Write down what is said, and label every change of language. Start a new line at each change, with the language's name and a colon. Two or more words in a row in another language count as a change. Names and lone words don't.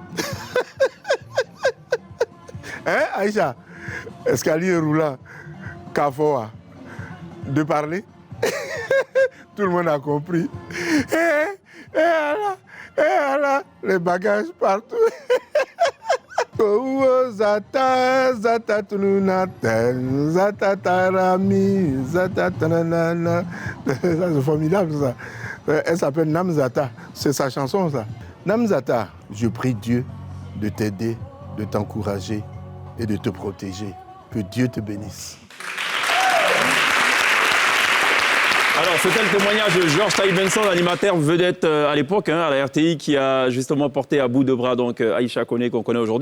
French: Hein, Aïcha? Escalier roulant, Kafoa. De parler? Tout le monde a compris. Et là, les bagages partout. Zata, zata tununata, zata tarami, zata tanana. Ça, c'est formidable, ça. Elle s'appelle Namzata. C'est sa chanson, ça. Namzata, je prie Dieu de t'aider, de t'encourager et de te protéger. Que Dieu te bénisse. Alors, c'était le témoignage de George Taï Benson, animateur vedette à l'époque, à la RTI, qui a justement porté à bout de bras donc, Aïcha Koné, qu'on connaît aujourd'hui.